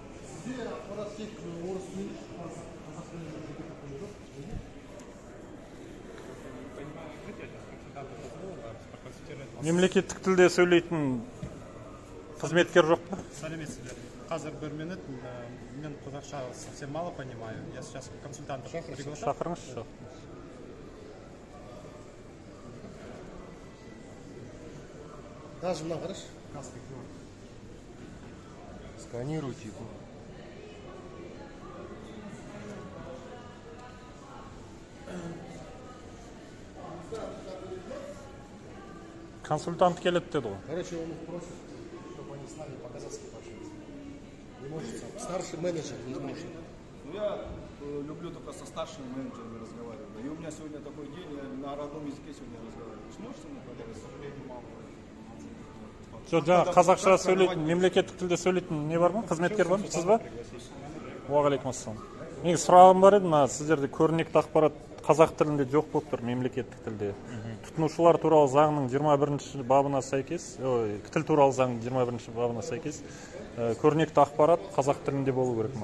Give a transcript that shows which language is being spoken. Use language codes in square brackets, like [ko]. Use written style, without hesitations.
[kk] Сізде ақпарат тек орыс тіліне, қазақ тіліне мемлекеттік тілде сөйлейтін қызметкер жоқ па? Сәлеметсіздер. Қазір 1 минут, мен қазақша [ru] совсем мало понимаю. Я сейчас консультант приглашаю. [kk] Шақырыңызшы. Даже мына қарашы. [ru] Сканируйте его. [kk] Консультант келеді деді ғой. [ru] Короче, он их просит, чтобы они с нами по-казахски пообщались. Не может сам. Старший менеджер не может. Ну, я люблю только со старшими менеджерами разговаривать. И у меня сегодня такой день, я на родном языке сегодня разговариваю. Вы сможете мне поговорить? [kk] Жоқ, жаңа қазақша сөйлейтін, мемлекеттік тілде сөйлейтін не бар ма? Қызметкер бар ма? Сіз ба? Уағалейкумассалам. Менің сұрағым бар еді, мына сіздерде көрнекті ақпарат қазақ тілінде жоқ болып тұр, мемлекеттік тілде. Тұтынушылар туралы заңның 21-ші бабына сәйкес, тіл туралы заңның 21-ші бабына сәйкес, көрнекті ақпарат қазақ тілінде болу керек.